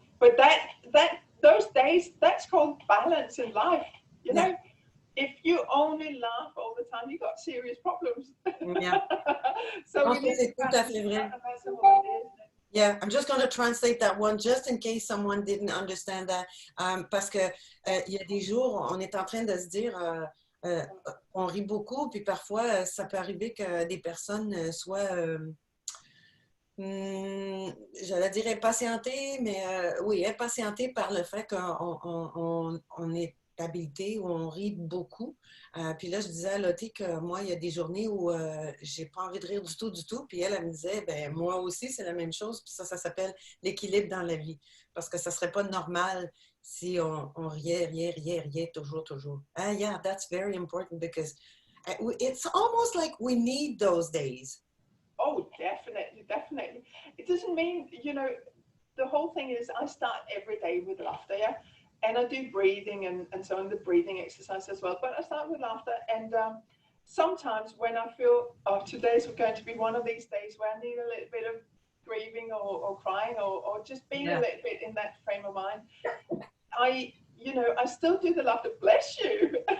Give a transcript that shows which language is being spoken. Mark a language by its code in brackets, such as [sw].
[en] But those days, that's called balance in life. You know, if you only laugh all the time, you got serious problems. Yeah. So we need to balance it. Yeah, I'm just going to translate that one just in case someone didn't understand that. [fr] Parce que il y a des jours, on est en train de se dire, on rit beaucoup, puis parfois, ça peut arriver que des personnes soient, j'allais dire impatientées, mais oui, impatientées par le fait qu'on est habilité, où on rit beaucoup. Puis là, je disais à Lotte que moi, il y a des journées où j'ai pas envie de rire du tout. Puis elle me disait, ben moi aussi, c'est la même chose. Puis ça s'appelle l'équilibre dans la vie. Parce que ça serait pas normal si on riait, toujours. [en] Yeah, that's very important, because it's almost like we need those days. Oh, definitely. It doesn't mean, you know, the whole thing is I start every day with laughter, yeah? And I do breathing and so on, the breathing exercise as well. But I start with laughter, and sometimes when I feel, today's going to be one of these days where I need a little bit of grieving or crying or just being a little bit in that frame of mind, I still do the laughter. Bless you.